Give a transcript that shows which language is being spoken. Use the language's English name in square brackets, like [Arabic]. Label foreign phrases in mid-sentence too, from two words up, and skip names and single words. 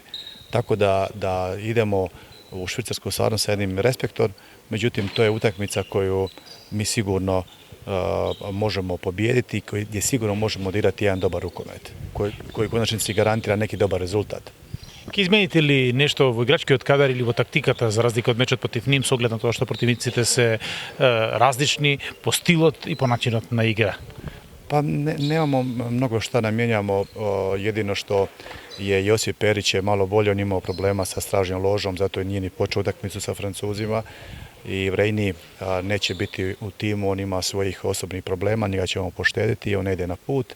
[Croatian] Tako da idemo u Švicarsku stvarno sa jednim respektom, međutim to je utakmica koju mi sigurno možemo pobijediti i gdje sigurno možemo odigrati jedan dobar rukomet, koji u konačnici garantira neki dobar rezultat. [Macedonian] Ке измените ли нешто во играчкиот кадар или во тактиката за разлика од мечот против ним со оглед на тоа што противниците се различни по стилот и по начинот на игра? [Croatian] Pa nemamo mnogo šta da mijenjamo, jedino što je Josip Perić je malo bolje, on imao problema sa stražnjom ložom, zato je nije ni počeo utakmicu sa Francuzima i Vrejni neće biti u timu, on ima svojih osobnih problema, njega ćemo poštediti i on ne ide na put.